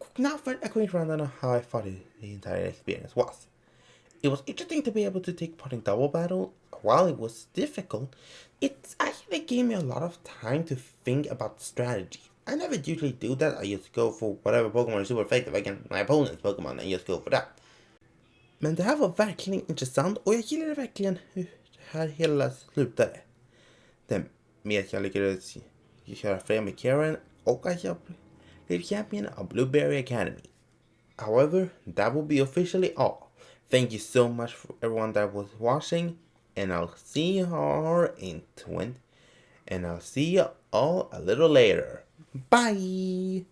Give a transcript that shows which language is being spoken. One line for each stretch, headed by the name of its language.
English: Now for a quick rundown on how I thought the entire experience was. It was interesting to be able to take part in double battle. While it was difficult, it actually gave me a lot of time to think about strategy. I never usually do that. I just go for whatever Pokemon is super effective against my opponent's Pokemon and just go for that.
Swedish: Men det här var verkligen intressant och jag gillade verkligen hur det här hela slutade. Det med att jag lyckades köra fram med Karen och att jag blev
English: champion of Blueberry Academy. However, that will be officially all. Thank you so much for everyone that was watching, and I'll see you all and I'll see you all a little later. Bye!